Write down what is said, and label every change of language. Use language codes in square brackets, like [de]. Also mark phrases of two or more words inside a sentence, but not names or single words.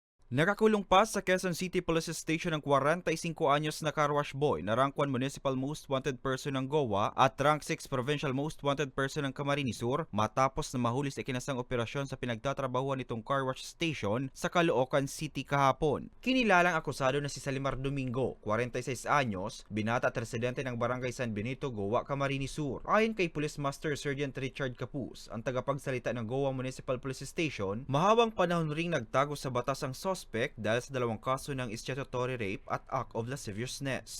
[tl] Nakakulong pa sa Quezon City Police Station ng 45 anyos na [en] car wash boy [tl] na rank 1 [en] Municipal Most Wanted Person [tl] ng Goa at rank 6 [en] Provincial Most Wanted Person [tl] ng Camarines Sur matapos na mahuli sa ikinasang operasyon sa pinagtatrabahuan nitong [en] car wash station [tl] sa Caloocan City kahapon. Kinilalang akusado na si Salimar Domingo, 46 anyos, binata at residente ng Barangay San Benito, Goa, Camarines Sur. Ayon kay [en] Police Master Sergeant [tl] Richard Capuz, ang tagapagsalita ng Goa Municipal Police Station, mahabang panahon ring nagtago sa batas ang suspect dahil sa dalawang kaso ng [en] statutory rape [tl] at [en] act of lasciviousness.